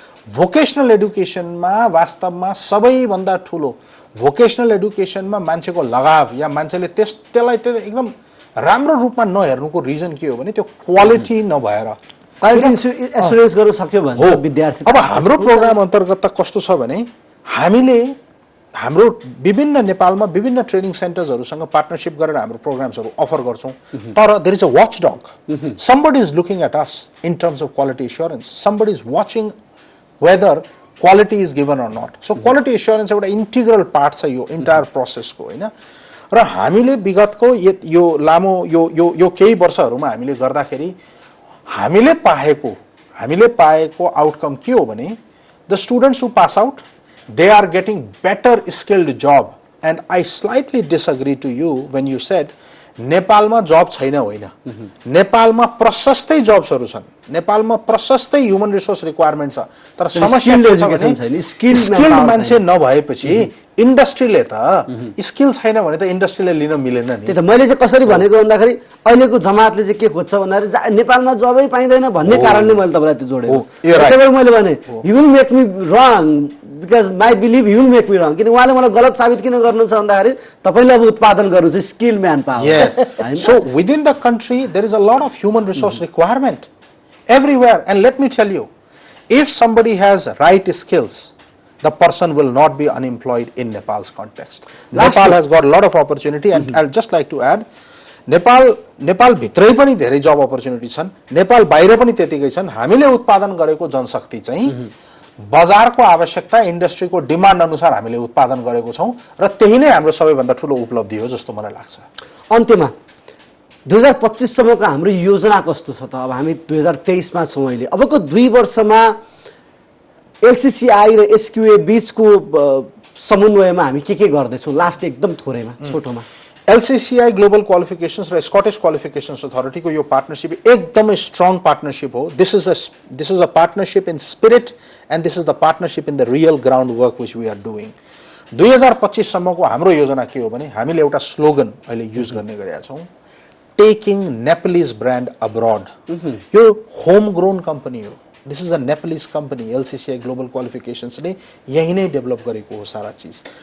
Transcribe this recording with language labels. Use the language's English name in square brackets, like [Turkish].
[Nepali] Vocational एडुकेसनमा वास्तवमा सबैभन्दा ठूलो भोकेशनल एडुकेसनमा मान्छेको लगाव या मान्छेले त्यसलाई एकदम राम्रो रूपमा नहेर्नुको रिजन के हो भने त्यो क्वालिटी नभएर, क्वालिटी एस्युरेन्स गर्न सक्यो भने विद्यार्थी। अब हाम्रो प्रोग्राम अन्तर्गत त कस्तो छ भने हामीले हाम्रो विभिन्न नेपालमा विभिन्न ट्रेनिङ सेन्टर्सहरुसँग पार्टनरशिप गरेर हाम्रो प्रोग्राम्सहरु अफर गर्छौं। [English] तर there is a watchdog, somebody is looking at us in terms of quality assurance, somebody is watching whether quality is given or not. So quality assurance [Nepali] एउटा इंटीग्रल पार्ट छ यो entire प्रोसेसको हैन। र हामीले विगतको यो लामो यो केही वर्षहरुमा हामीले गर्दाखेरि हामीले पाएको आउटकम के हो भने [English] the students who pass out, they are getting better skilled job. And I slightly disagree to you when you said [Nepali] नेपालमा जब छैन होइन। नेपालमा प्रशस्तै जब्सहरु छन्, नेपालमा प्रशस्तै ह्युमन रिसोर्स रिक्वायरमेन्ट छ, तर समस्या के छ भने स्किल्ड मान्छे नभएपछि इन्डस्ट्रीले त स्किल छैन भने त इन्डस्ट्रीले लिन मिलेन नि। त्यही त मैले चाहिँ कसरी भनेको भन्दाखेरि अहिलेको जमातले चाहिँ के खोज्छ भन्दाखेरि नेपालमा जबै पाइदैन भन्ने कारणले मैले तपाईलाई त्यो जोडेको। त्यसैले मैले भने [English] you will make me wrong [Nepali] because my belief you will make me wrong, किन उहाँले मलाई गलत साबित किन गर्नुहुन्छ भन्दाखेरि तपाईले अब उत्पादन गर्नु चाहिँ skill man power. [English] Yes. So within the country there is a lot of human resource requirement everywhere, and let me tell you, if somebody has right skills, the person will not be unemployed in Nepal's context. Nepal has got a lot of opportunity, and I'll just like to add, [Nepali] Nepal भित्रै पनि धेरै जब opportunity छन्, नेपाल बाहिर पनि त्यतिकै छन्। हामीले उत्पादन गरेको जनशक्ति चाहिँ बजारको आवश्यकता, इन्डस्ट्रीको डिमान्ड अनुसार हामीले उत्पादन गरेको छौं र त्यही नै हाम्रो सबैभन्दा ठूलो उपलब्धि हो जस्तो मलाई लाग्छ। अन्त्यमा 2025 सम्मको हाम्रो योजना कस्तो छ त? अब हामी 2023 मा छौं अहिले। अबको 2 वर्षमा एलसीसीआई र एसक्यूए बीचको समन्वयमा हामी के गर्दै छौं? लास्ट एकदम थोरैमा छोटोमा। एलसीसीआई ग्लोबल क्वालिफिकेशंस र स्कटिश क्वालिफिकेशंस अथॉरिटी को यो पार्टनरशिप एकदमै स्ट्रङ पार्टनरशिप हो। [English] This is a partnership in spirit and this is the partnership in the real groundwork which we are doing. [Nepali] 2025 सम्मको हाम्रो योजना के हो भने हामीले एउटा स्लोगन अहिले युज गर्ने गरेका छौं, टेकिङ नेपालीज ब्रान्ड अब्रॉड। [English] यो home grown company हो, this is a Nepalese company. [Nepali] एलसीसीआई global qualifications ले यही नै डेभलप गरेको हो सारा चीज।